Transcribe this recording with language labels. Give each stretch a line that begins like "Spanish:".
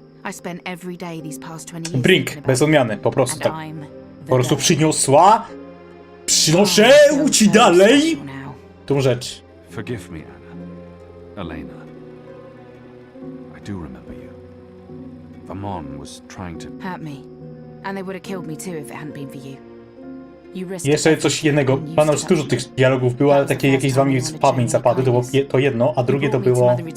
English: I spent every day these past 20 years.
Polish: Bring, bez odmiany, po prostu tak. Po prostu przyniosła. Przynoszę ci dalej tą rzecz.
English: Forgive me, Anna. Elena. I do remember you. Vamon was trying to hurt me. And they would have killed me too if it hadn't been for you.
Polish: Jeszcze coś jednego. Panowie, dużo tych dialogów było, ale takie jakieś z wami w pamięć zapadły, to było to jedno, a drugie to było...